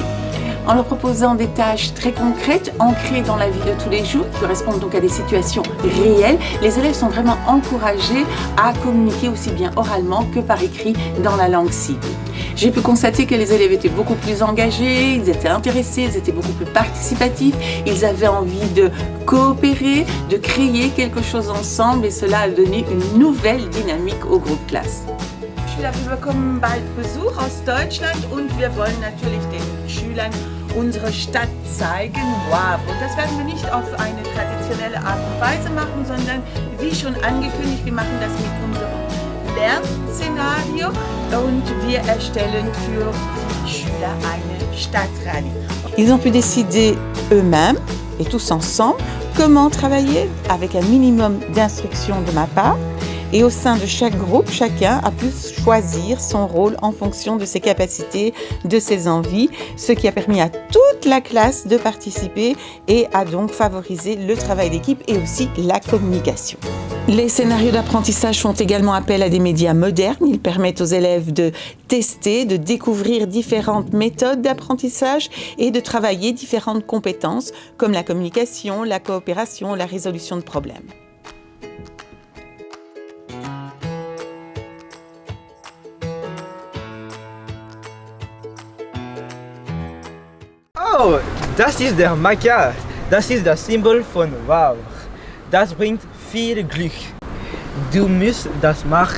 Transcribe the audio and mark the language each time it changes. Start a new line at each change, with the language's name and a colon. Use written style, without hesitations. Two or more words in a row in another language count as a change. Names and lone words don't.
French: En leur proposant des tâches très concrètes, ancrées dans la vie de tous les jours, qui correspondent donc à des situations réelles, les élèves sont vraiment encouragés à communiquer aussi bien oralement que par écrit dans la langue cible. J'ai pu constater que les élèves étaient beaucoup plus engagés, ils étaient intéressés, ils étaient beaucoup plus participatifs, ils avaient envie de coopérer, de créer quelque chose ensemble et cela a donné une nouvelle dynamique au groupe classe.
German: Wir bekommen bald Besuch aus Deutschland und wir wollen natürlich den Schülern unsere Stadt zeigen, Wavre. Und das werden wir nicht auf eine traditionelle Art und Weise machen, sondern wie schon angekündigt, wir machen das mit unserem Lernszenario und wir erstellen für die Schüler eine Stadtrallye.
French: Ils ont pu décider eux-mêmes et tous ensemble comment travailler avec un minimum d'instructions de ma part. Et au sein de chaque groupe, chacun a pu choisir son rôle en fonction de ses capacités, de ses envies, ce qui a permis à toute la classe de participer et a donc favorisé le travail d'équipe et aussi la communication. Les scénarios d'apprentissage font également appel à des médias modernes. Ils permettent aux élèves de tester, de découvrir différentes méthodes d'apprentissage et de travailler différentes compétences comme la communication, la coopération, la résolution de problèmes.
German: Oh, das ist der Maca. Das ist das Symbol von Wavre. Das bringt viel Glück. Du musst das machen.